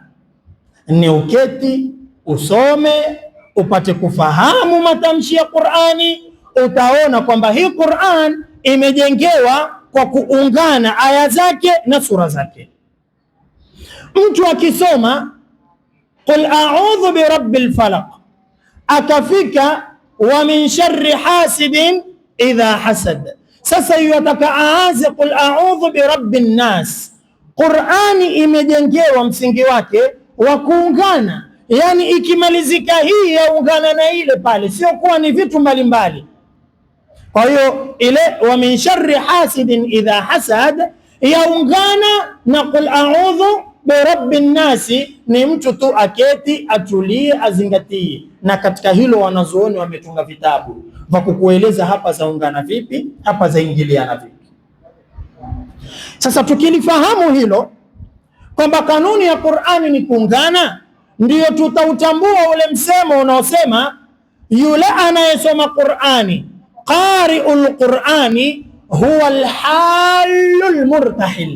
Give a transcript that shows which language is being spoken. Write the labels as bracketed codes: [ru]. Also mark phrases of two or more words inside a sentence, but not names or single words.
[sw] Ni uketi usome upate kufahamu matamshi ya Qur'ani, utaona kwamba hii Qur'an imejengewa kwa kuungana aya zake na sura zake. Mtu akisoma [ar] قل أعوذ برب الفلق [sw] akafika [ar] ومن شر حاسد إذا حسد, [sw] sasa yataka aanze [ar] قل أعوذ برب الناس. [sw] Qur'ani imejengewa msingi wake wa kuungana, yani ikimalizika hii yaungana na ile pale, sio kuwa ni vitu mbalimbali. Kwa hiyo ile [ar] ومن شر حاسد إذا حسد [sw] yaungana na [ar] قل أعوذ برب الناس, [sw] ni mtu tu aketi atulie azingatie. Na katika hilo wanazuoni wametunga vitabu vya kukueleza hapa zaungana vipi, hapa zaingiliana vipi. Sasa tukilifahamu hilo kwamba kanuni ya Qur'ani ni kuungana, ndio tutautambua ule msemo unaosema yule anayesoma Qur'ani, [ar] قارئ القرآن هو الحال المرتحل.